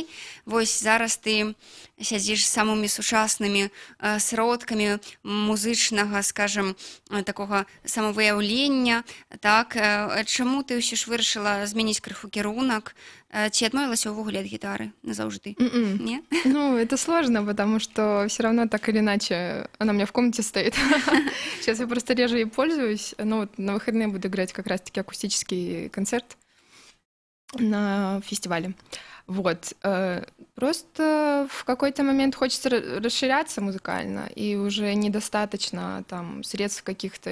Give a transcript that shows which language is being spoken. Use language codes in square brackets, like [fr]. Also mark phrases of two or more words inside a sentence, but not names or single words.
[be] Вось зараз ты сядзіш з самымі сучаснымі сродкамі музычнага, скажем, такога самавыяўлення, так? Чаму ты ўсё ж вырашыла змяніць крыху кірунак? Ці адмовілася ўвогуле ад гітары назаўжды? Не? [ru] Ну, это сложно, потому что все равно так или иначе она у меня в комнате стоит. Сейчас я просто реже ей пользуюсь. Но вот на выходные буду играть как раз-таки акустический концерт на фестивале. Вот. Просто в какой-то момент хочется расширяться музыкально, и уже недостаточно там средств каких-то.